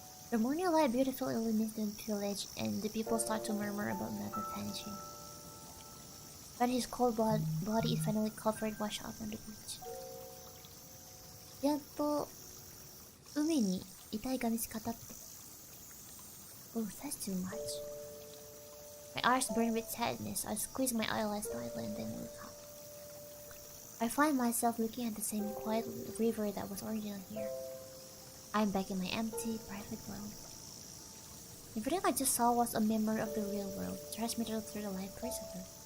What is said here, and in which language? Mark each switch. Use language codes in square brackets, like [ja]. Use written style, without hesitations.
[en] The morning light beautiful illuminated the village, and the people start to murmur about Naga's vanishing. But his cold body is finally covered, washed up on the beach. [ja] やっと海に遺体が見つかったって。 [en] Oh, that's too much. My eyes burn with sadness. I squeeze my eyelids tightly and then look up. I find myself looking at the same quiet river that was originally here. I'm back in my empty, private world. Everything I just saw was a memory of the real world, transmitted through the light perceptor.